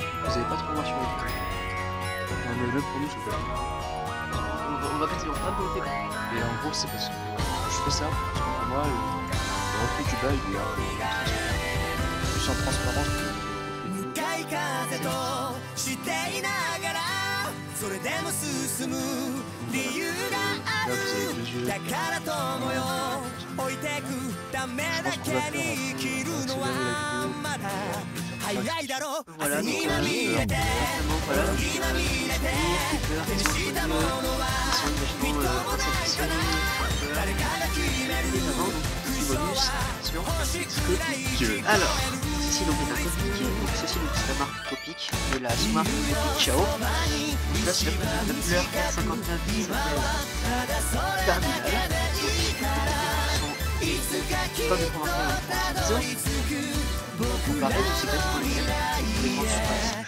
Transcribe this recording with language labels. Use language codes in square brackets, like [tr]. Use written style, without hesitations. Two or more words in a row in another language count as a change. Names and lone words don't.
[fr] Vous n'allez pas trop voir sur l'écran. Non mais même pour nous c'est pas bien. on va passer en train de le faire. Et en gros c'est parce que je fais ça parce que pour moi le reflet du bas il est un peu transparent. Plus en transparence que le reflet du haut. [ja] それでも進む理由があるだから友よ置いてくためだけに生きるのはまだ早いだろ朝にまみれて時まみれて手にしたものはみっともないかな誰かが決める星くらい [fr] Alors, ceci donc est un Copic, donc ceci donc c'est la marque Copic de la Smart Copic Chao. Donc là c'est la couleur R59 qui s'appelle Cardinal. Donc comme les premières fois donc pareil donc c'est quasiment les grandes surfaces.